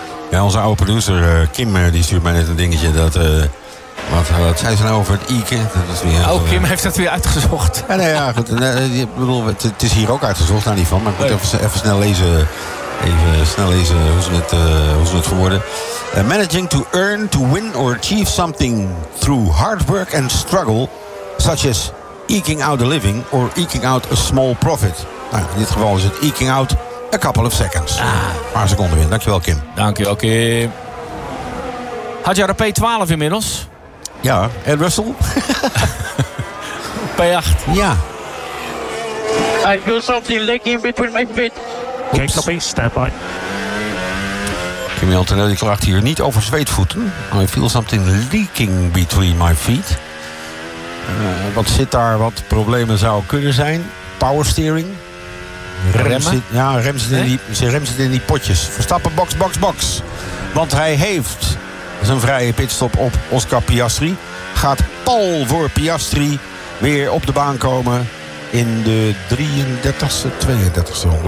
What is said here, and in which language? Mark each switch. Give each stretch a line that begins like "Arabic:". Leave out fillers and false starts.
Dutch: Ja, onze oude producer Kim die stuurt mij net een dingetje dat... Wat zei ze nou over het Ike? Kim heeft dat weer uitgezocht. Ja, nee, ja, goed. Nee, bedoel, het is hier ook uitgezocht, daar niet van. Maar ik moet even snel lezen hoe ze het verwoorden.
English: Managing to earn, to win or achieve something through hard work and struggle, such as eking out a living or eking out a small profit.
Dutch: Nou, in dit geval is het
English: eking out a couple of seconds.
Dutch: Ah. Een paar seconden weer. Dankjewel, Kim. Dankjewel, Kim. Had jij de P12 inmiddels? Ja, en Russell? P8. Ja.
English: I feel something licking between my feet.
Dutch: Oops. Jacob is standby. Kimi Antonelli klaagt hier niet over zweetvoeten.
English: I feel something leaking between my feet.
Dutch: Wat zit daar, wat problemen zou kunnen zijn? Power steering? Rem zit in die potjes. Verstappen, box, box, box. Want hij heeft zijn vrije pitstop op Oscar Piastri. Gaat pal voor Piastri weer op de baan komen in de 33e, 32e ronde.